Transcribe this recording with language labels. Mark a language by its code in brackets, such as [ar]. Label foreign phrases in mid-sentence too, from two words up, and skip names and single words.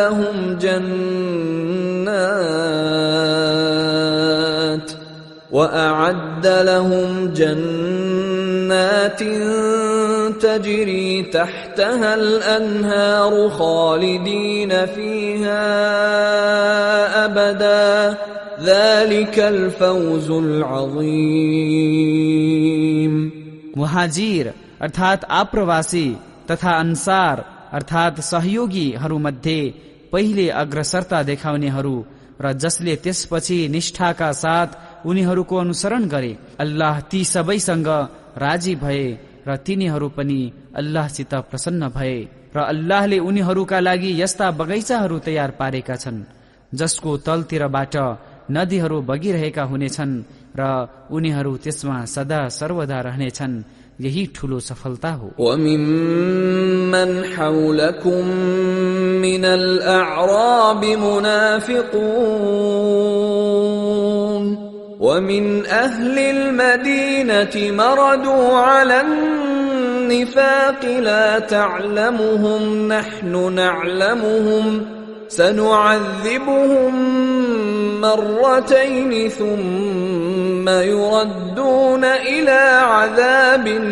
[ar] لهم جنات تجري تحتها الأنهار خالدين فيها أبدا ذلك الفوز العظيم। [ne] मुहाजिर अर्थात आप्रवासी तथा अन्सार अर्थात सहयोगीहरूमध्ये पहिले अग्रसरता देखाउनेहरू र जसले त्यसपछि निष्ठाका साथ उनीहरूको अनुसरण गरे, अल्लाह ती सबैसँग राजी भए र तिनीहरू पनि अल्लाहसित प्रसन्न भए। र अल्लाहले उनीहरूका लागि यस्ता बगैँचाहरू तयार पारेका छन् जसको तलतिरबाट नदीहरू बगिरहेका हुनेछन् र उनीहरू त्यसमा सदा सर्वदा रहनेछन्। यही ठूलो सफलता हो। [ar] وَمِمَّنْ حَوْلَكُمْ مِنَ الْأَعْرَابِ مُنَافِقُونَ وَمِنْ أَهْلِ الْمَدِينَةِ مَرَدُوا عَلَى النِّفَاقِ لَا تَعْلَمُهُمْ نَحْنُ نَعْلَمُهُمْ سَنُعَذِّبُهُمْ مرتين ثم يردون إلى عذاب